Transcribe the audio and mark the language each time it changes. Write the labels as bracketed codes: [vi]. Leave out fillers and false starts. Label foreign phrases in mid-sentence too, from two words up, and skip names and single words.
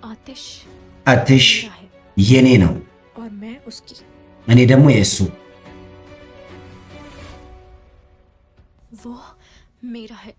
[hi] आतिश [am] አትሽ [hi] मेरा है [am] የኔ ነው [hi] और मैं उसकी। [am] እኔ ደግሞ የእሱ [hi] वो मेरा है।